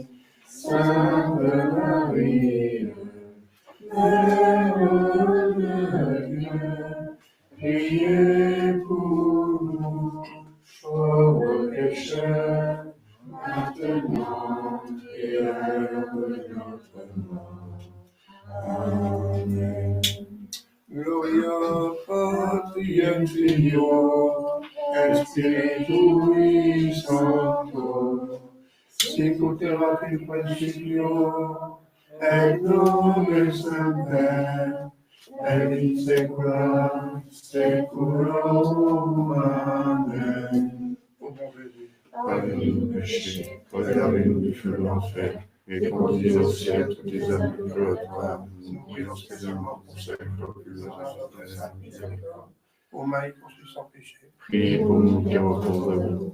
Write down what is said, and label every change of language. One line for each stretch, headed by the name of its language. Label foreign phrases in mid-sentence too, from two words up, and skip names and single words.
French: Sainte Marie, Mère de Dieu, priez pour nous, pauvres pécheurs, maintenant et à l'heure de notre mort. Amen.
Latin: Gloria Patri et Filio et Spiritui Sancto, sicut in principio et nunc semper et in saecula saeculorum.
French: Amen. Ô bon Jésus, pardonne-nous nos péchés, préservez-nous du feu de l'enfer, et conduisez au ciel toutes les âmes purgatoires, nous spécialement pour celles qui ont plus besoin de sa miséricorde. Ô Marie conçue sans péché, priez pour nous qui reposons de vous.